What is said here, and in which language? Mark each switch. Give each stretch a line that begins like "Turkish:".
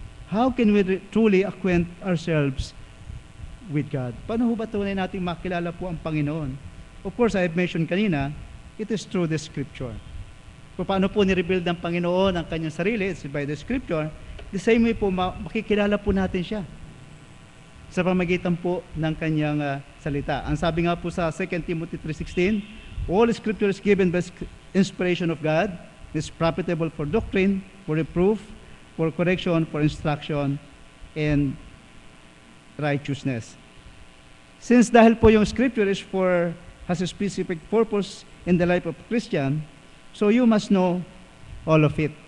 English: How can we truly acquaint ourselves with God?
Filipino: Paano ba tunay natin makilala po ang Panginoon?
English: Of course, I have mentioned kanina, it is through the Scripture.
Filipino: Paano po ni-reveal ng Panginoon ang kanyang sarili?
English: It's by the Scripture. The same way
Filipino: po, makikilala po natin siya sa pamagitan po ng kanyang salita. Ang sabi nga po sa
English: 2 Timothy 3:16, all Scripture is given by inspiration of God, is profitable for doctrine, for reproof, for correction, for instruction, and righteousness. Since
Filipino: dahil po yung
English: Scripture has a specific purpose in the life of a Christian, so you must know all of it.